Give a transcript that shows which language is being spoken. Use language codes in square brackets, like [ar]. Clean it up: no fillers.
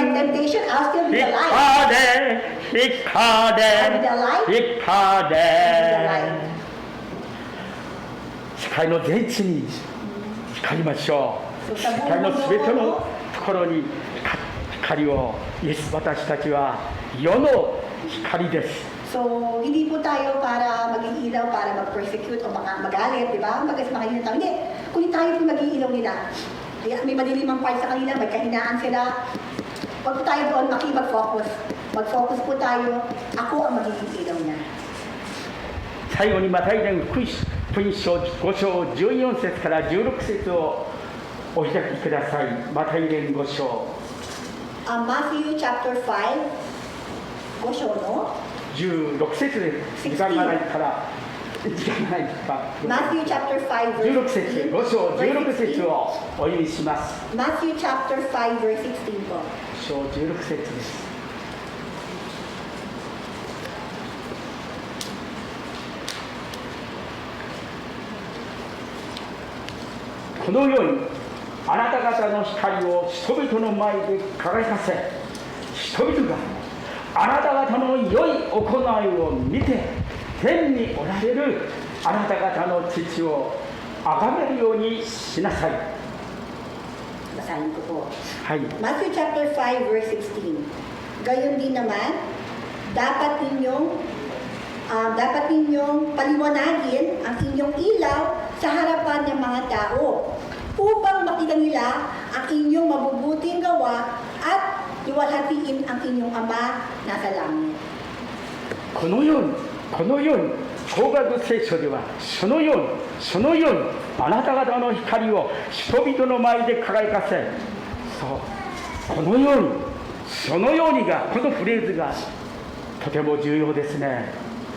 [en] temptation, I'll still be the light. [ja] 光れ。世界の全地に光りましょう。世界のすべてのところに光を。イエス、私たちは世の光です。 [tl] So, hindi po tayo para maging ilaw, para mag-persecute o magalit, di ba? Makikita tayo. Hindi. Kundi tayo po maging ilaw nila. Kaya may madilimang part sa kanila, may kahinaan sila. Huwag po tayo doon makipag-focus. Mag-focus po tayo. Ako ang magiging ilaw niya. [ja] 最後にマタイ伝福音書5章14節から16節をお開きください。マタイ伝5章。 [en] Matthew chapter 5, [ja] 5章の 16節です。時間がないから時間ないか。 [en] Matthew chapter 5 16 verse [ja] 節、 16 5章 [en] verse [ja] 16節 16. をお読みします。 [en] Matthew chapter 5 verse 16 po. [ja] 5章16節です。このようにあなた方の光を人々の前で輝かせ、人々があなた方の良い行いを見て、天におられるあなた方の父を崇めるようにしなさい。 [tl] Basahin ko po. [ja] はい。 [en] Matthew chapter 5 verse 16. [tl] Gayon din naman, dapat ninyong paliwanagin ang inyong ilaw sa harapan ng mga tao upang makita nila ang inyong mabubuting gawa at luwalhatiin ang inyong Ama na sa langit. [ja] このように教学聖書ではそのようにあなた方の光を人々の前で輝かせ、そうこのようにがこのフレーズがとても重要ですね。